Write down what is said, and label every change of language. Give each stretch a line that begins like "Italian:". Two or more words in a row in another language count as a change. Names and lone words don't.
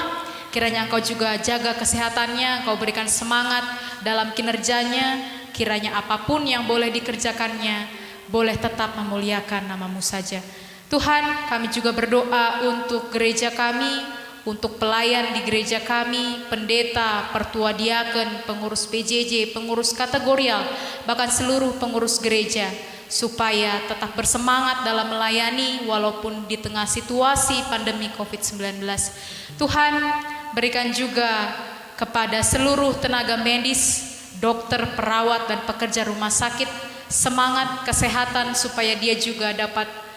Indonesian: Kiranya Engkau juga jaga kesehatannya, Engkau berikan semangat dalam kinerjanya. Kiranya apapun yang boleh dikerjakannya, boleh tetap memuliakan nama-Mu saja. Tuhan, kami juga berdoa untuk gereja kami, untuk pelayan di gereja kami, pendeta, pertua diaken, pengurus PJJ, pengurus kategorial, bahkan seluruh pengurus gereja, supaya tetap bersemangat dalam melayani walaupun di tengah situasi pandemi COVID-19. Tuhan, berikan juga kepada seluruh tenaga medis, dokter, perawat, dan pekerja rumah sakit semangat, kesehatan supaya dia juga dapat